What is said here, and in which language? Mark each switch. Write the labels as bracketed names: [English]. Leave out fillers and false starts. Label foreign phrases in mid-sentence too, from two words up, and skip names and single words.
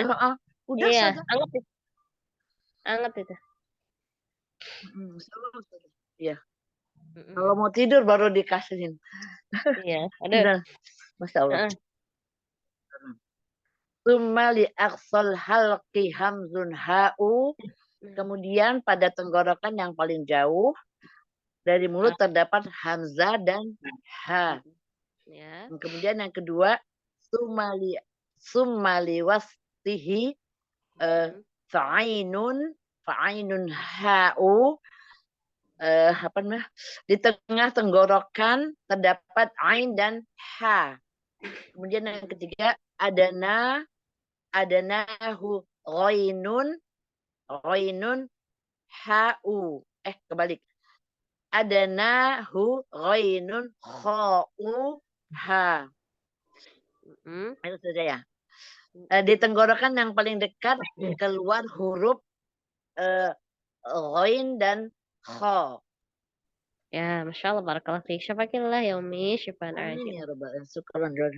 [Indonesian] Itu. Udah Iya, Ustazah. anget itu. Iya. Kalau mau tidur baru dikasihin. Iya, ada. [Arabic] ما شاء الله. ثم لأقصى الحلق همز هاء. [Indonesian] Kemudian pada tenggorokan yang paling jauh dari mulut terdapat hamzah dan ha. Ya. Kemudian yang kedua, [Arabic] ثم لوسطه فعين حاء. [Indonesian] Apa namanya? Di tengah tenggorokan terdapat ain dan ha. Kemudian yang ketiga, [Arabic] أدناه غين حاء. Kebalik. أدناه غين خاء ها. [Indonesian] Itu saja ya. Di tenggorokan yang paling dekat keluar huruf ghain dan kha. [Arabic] Ya, ما شاء الله، بارك الله فيك. شفاك الله يا أمي، شفاءً Amin ajil. يا رب العالمين. شكرا.